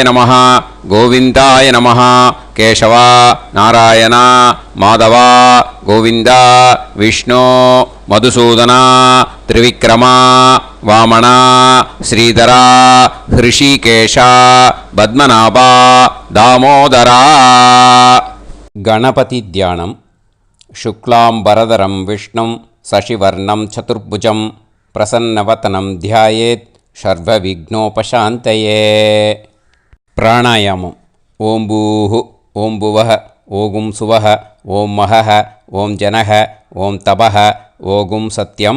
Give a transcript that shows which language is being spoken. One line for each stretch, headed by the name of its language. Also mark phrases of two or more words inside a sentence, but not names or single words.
Sanskrit: नमः, गोविन्दाय नमः, केशवा, नारायणा, माधवा, गोविन्दा, विष्णु, मधुसूदना, त्रिविक्रमा, वामना, श्रीधरा, हृषीकेशा, पद्मनाभा, दामोदरा.
Tamil: கணபதி தியானம்.
Sanskrit: शुक्लांबरधरं विष्णुं शशिवर्णं चतुर्भुजं प्रसन्नवदनं ध्यायेत् सर्वविघ्नोपशान्तये. प्राणायामम्. ओं भूः, ओं भुवः, ओं सुवः, ओं महः, ओं जनः, ओं तपः, ओं सत्यम्.